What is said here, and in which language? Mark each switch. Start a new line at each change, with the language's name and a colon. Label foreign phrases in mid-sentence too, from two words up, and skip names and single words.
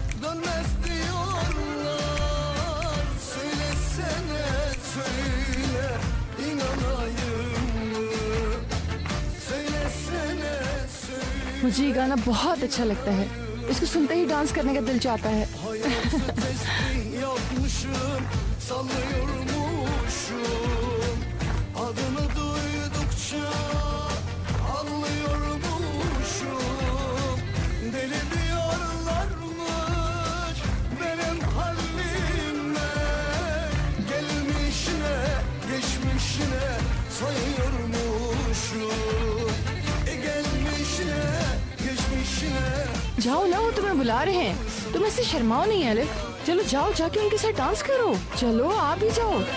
Hindi: मुझे ये गाना बहुत अच्छा लगता है। इसको सुनते ही डांस करने का दिल चाहता है।
Turkish: Adını duydukça anlıyormuşum. Deli diyorlarmış benim halimle. Gelmişine geçmişine sayıyormuşum. Gelmişine geçmişine.
Hindi: जाओ ना, वो तुम्हें बुला रहे हैं। तुम ऐसे शर्माओ नहीं एलिफ। चलो जाओ, जाके उनके साथ डांस करो। चलो आप भी जाओ।